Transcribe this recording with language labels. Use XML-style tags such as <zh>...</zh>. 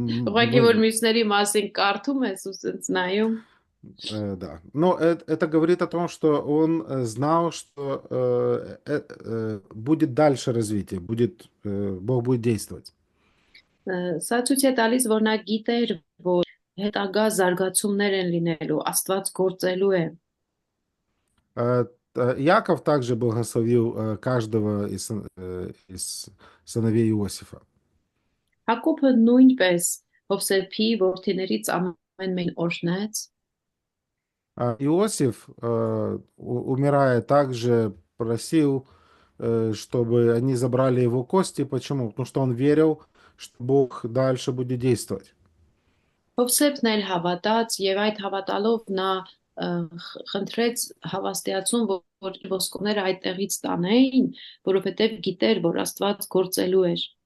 <hy>Ուղղակի որ մյուսների մասին կարդում ես ու սենց нայում։</hy> <ru>Да. Но это говорит о том, что он знал, что будет дальше развитие, Бог будет действовать.</ru> <hy>Սա ցույց է տալիս, որ նա գիտեր, որ հետագա զարգացումներ են լինելու, Աստված գործելու է։</hy> <ru>Яков также благословил каждого из сыновей Иосифа.</ru> <hy>Հակոբը նույնպես Հովսեփի որդիներից ամեն մեկին օրհնեց,</hy> <ru>Иосиф, умирая, также просил, чтобы они забрали его кости. Почему? Потому что он верил, что Бог дальше будет действовать.</ru> <hy>Հովսեփն էլ հավատաց եւ այդ հավատալով նա խնդրեց հավաստիացուն, որ ոսկորները այդտեղից տանեին, որովհետեւ գիտեր, որ Աստված գործելու էր։</hy>